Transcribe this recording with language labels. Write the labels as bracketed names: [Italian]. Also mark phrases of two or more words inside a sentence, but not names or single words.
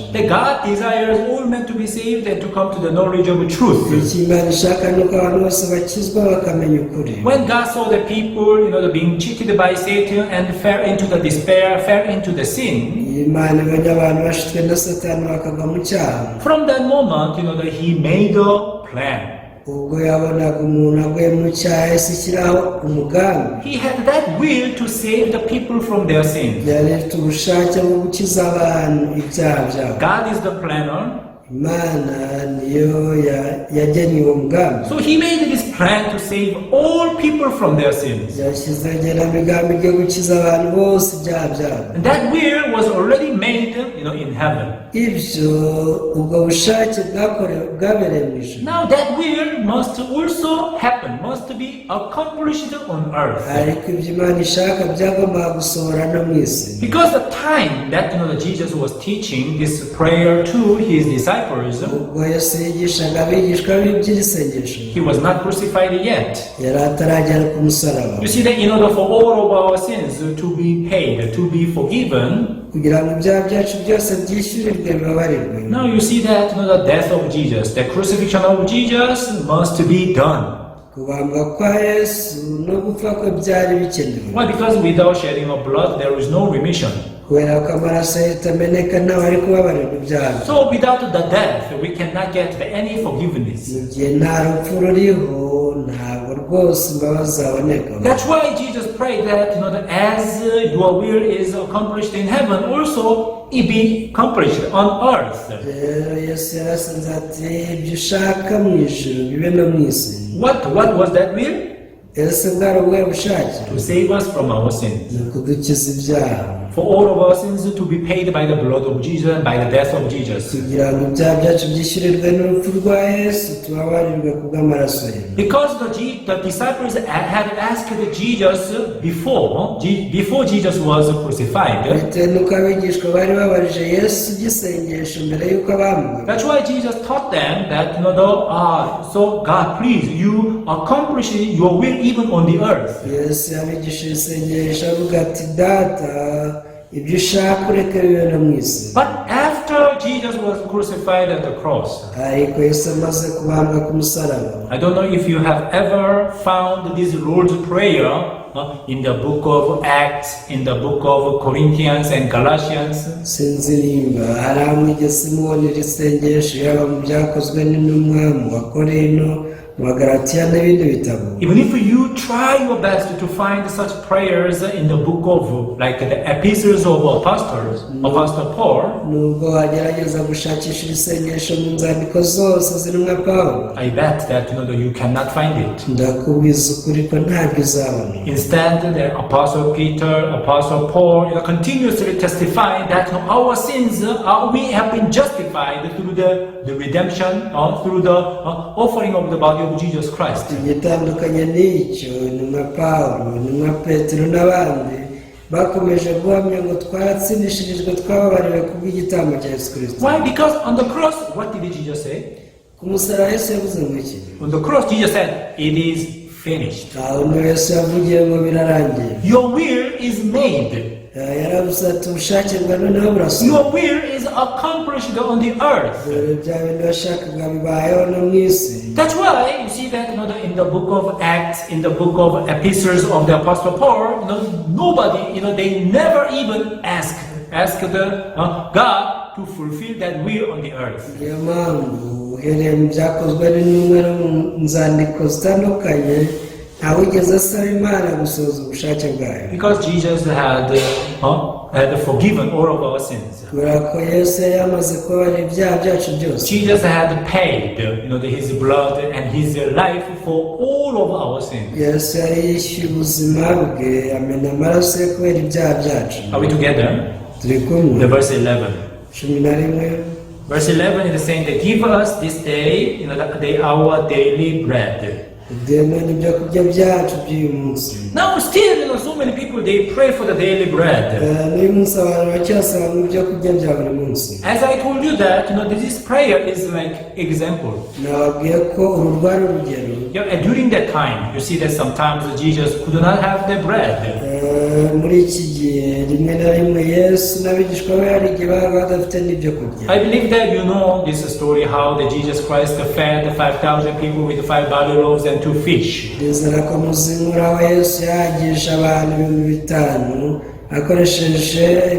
[English] That God desires all men to be saved and to come to the knowledge of truth. [Kinyarwanda] Icyo Imana ishaka ni uko abantu bose bakizwa bakamenya ukuri. [English] When God saw the people, being cheated by Satan and fell into the despair, fell into the sin. [Kinyarwanda] Imana ibonye abantu bashitswe na Satani bakagwa mu cyaha. [English] From that moment, He made a plan. [Kinyarwanda] ubwo yabonaga umuntu aguye mu cyaha yahise ashyiraho umugambi. [English] He had that will to save the people from their sins. [Kinyarwanda] yari afite ubushake bwo gukiza abantu ibyaha byabo. [English] God is the planner. [Kinyarwanda] Imana niyo yagennye uwo mugambi. [English] So he made this plan to save all people from their sins. [Kinyarwanda] yashyizeho igenamigambi ryo gukiza abantu bose ibyaha byabo. [English] And that will was already made, in heaven. [Kinyarwanda] ibyo ubwo bushake bwabereye mu ijuru. [English] Now that will must also happen, must be accomplished on earth. [Kinyarwanda] ariko ibyo Imana ishaka byagombaga gusohora no mu isi. [English] Because the time that that Jesus was teaching this prayer to his disciples, [Kinyarwanda] ubwo Yesu yigishaga abigishwa be iby'isengesho, [English] he was not crucified yet. [Kinyarwanda] yari ataragera ku musaraba. [English] You see that in order for all of our sins to be paid, to be forgiven, [Kinyarwanda] kugira ngo ibyaha byacu byose byishyurirwe bibabarirwe. [English] now you see that the death of Jesus, the crucifixion of Jesus must be done. [Kinyarwanda] kubambwa kwa Yesu no gupfa kwe byari bikenewe. [English] Why? Because without shedding of blood there is no remission. [Kinyarwanda] kubera ko amaraso yitameneka ntawe ari kubabarirwa ibyaha. [English] So without the death we cannot get any forgiveness. [Kinyarwanda] mu gihe nta rupfu ruriho ntabwo rwose imbabazi zaboneka. [English] That's why Jesus prayed that that as your will is accomplished in heaven, also it be accomplished on earth. [Kinyarwanda] rero Yesu yarasenze ati ibyo ushaka mu ijuru bibe no mu isi. [English] What was that will? [Kinyarwanda] ese bwari ubuhe bushake? [English] To save us from our sins. [Kinyarwanda] ni ukudukiza ibyaha. [English] For all of our sins to be paid by the blood of Jesus and by the death of Jesus. [Kinyarwanda] kugira ngo ibyaha byacu byishyurirwe n'urupfu rwa Yesu tubabarirwe ku bw'amaraso ye. [English] Because the disciples had asked Jesus before Jesus was crucified. [Kinyarwanda] bitewe n'uko abigishwa bari babarije Yesu iby'isengesho mbere y'uko abambwa. [English] That's why Jesus taught them that so God, please, you accomplish your will even on the earth. [Kinyarwanda] Yesu yabigishije isengesho avuga ati data ibyo ushaka ureke bibe no mu isi. [English] But after Jesus was crucified at the cross, [Kinyarwanda] ariko Yesu amaze kubambwa ku musaraba. [English] I don't know if you have ever found this Lord's Prayer in the book of Acts, in the book of Corinthians and Galatians. [Kinyarwanda] sinzi nimba hari amwigeze mubonera isengesho yaba mu byakozwe n'intumwa mu Bakorinto mu Bagalatiya n'ibindi bitabo. [English] Even if you try your best to find such prayers in the book of like the epistles of Apostle Paul, [Kinyarwanda] nubwo wagerageza gushakisha isengesho mu nzandiko zose zirimo Pawulo, [English] I bet that you cannot find it. [Kinyarwanda] ndakubwiza ukuri ko ntabwo uzabona. [English] Instead, the Apostle Peter, Apostle Paul continuously testifying that our sins we have been justified through the redemption, through the offering of the body of Jesus Christ. [Kinyarwanda] igitandukanye n'icyo intumwa Pawulo, intumwa Petero n'abandi bakomeje guhamya ngo twaratsindishirijwe twababariwe kubw'igitambo cya Yesu Kristo. [English] Why? Because on the cross, what did Jesus say? [Kinyarwanda] ku musaraba Yesu yavuze ngo iki? [English] On the cross, Jesus said, "It is finished." [Kinyarwanda] aho niho Yesu yavugiye ngo birarangiye. [English] Your will is made. [Kinyarwanda] yaravuze ati ubushake bwa noneho burasohoye. [English] Your will is accomplished on the earth. [Kinyarwanda] bya bindi washakaga bibayeho no mu isi. [English] That's why you see that in the book of Acts, in the book of epistles of the Apostle Paul, nobody, they never even asked the God to fulfill that will on the earth. [Kinyarwanda] niyo mpamvu uhereye mu byakozwe n'intumwa no mu nzandiko zitandukanye ntawigeze asaba Imana gusohoza ubushake bwayo. [English] Because Jesus had forgiven all of our sins. [Kinyarwanda] kubera ko Yesu yari yamaze kubabarira ibyaha byacu byose. [English] Jesus had paid his blood and his life for all of our sins. [Kinyarwanda] Yesu yari yishyuye ubuzima bwe amena amaraso ye kubera ibyaha byacu. [English] Are we together? [Kinyarwanda] turi kumwe. [English] The verse 11. [Kinyarwanda] 11. [English] Verse 11 is saying that give us this day our daily bread. [Kinyarwanda] Udemene ibyo kurya byacu by'uyu munsi. [English] Now still, so many people, they pray for the daily bread. [Kinyarwanda] n'uyu munsi abantu bacyasaba ngo ibyo kurya bya buri munsi. [English] As I told you that, this prayer is like example. [Kinyarwanda] nababwiye ko uru rwari urugero. [English] And during that time, you see that sometimes Jesus could not have the bread. [Kinyarwanda] muri iki gihe rimwe na rimwe Yesu n'abigishwa be hari igihe baba badafite n'ibyo kurya. [English] I believe that you know this story how that Jesus Christ fed the 5,000 people with 5 barley loaves and 2 fish. [Kinyarwanda] ndizera ko muzinkura aho Yesu yahagisha abantu 5,000 akoresheje imitsima 2 n'amafatano.